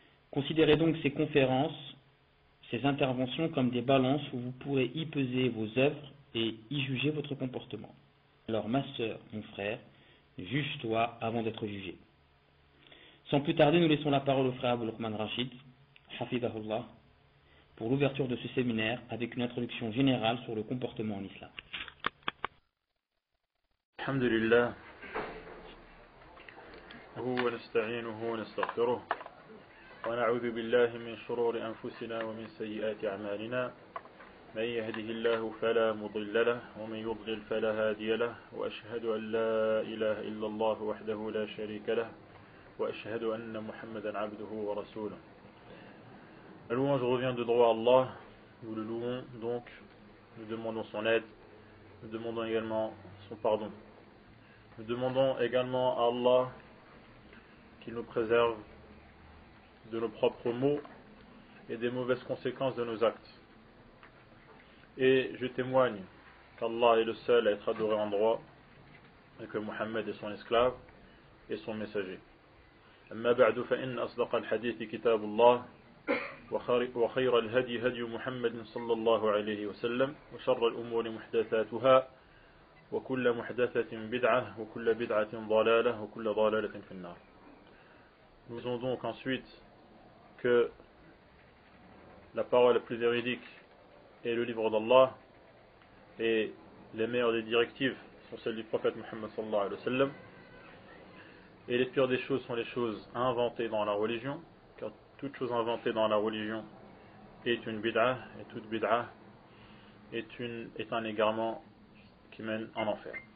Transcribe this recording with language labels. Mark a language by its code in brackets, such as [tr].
[fr] Considérez donc ces conférences, ces interventions comme des balances où vous pourrez y peser vos œuvres et y juger votre comportement. Alors ma sœur, mon frère, juge-toi avant d'être jugé. Sans plus tarder, nous laissons la parole au frère Abou Luqman Rachid, hafidahullah, pour l'ouverture de ce séminaire avec une introduction générale sur le comportement en islam. [ar] الحمد لله هو نستعينه ونستغفره ونعوذ بالله من شرور أنفسنا ومن سيئات أعمالنا من يهده الله فلا مضل له ومن يضلل فلا هادي له وأشهد أن لا إله إلا الله وحده لا شريك له وأشهد أن محمدا عبده ورسوله. [fr] La louange revient de droit à Allah, nous le louons donc, nous demandons son aide, nous demandons également son pardon. Nous demandons également à Allah qu'il nous préserve de nos propres maux et des mauvaises conséquences de nos actes. Et je témoigne qu'Allah est le seul à être adoré en droit et que Mohammed est son esclave et son messager. [ar] أما بعد فإن أصدق الحديث كتاب الله وخير الهدي هدي محمد صلى الله عليه وسلم وشر الأمور محدثاتها وكل محدثة بدعة وكل بدعة ضلالة وكل ضلالة في النار. [fr] Nous disons donc ensuite que la parole la plus véridique est le livre d'Allah et les meilleures des directives sont celles du prophète Muhammad sallallahu alayhi wa sallam, et les pires des choses sont les choses inventées dans la religion, car toute chose inventée dans la religion est une bid'ah, et toute bid'ah est un égarement qui mène en enfer.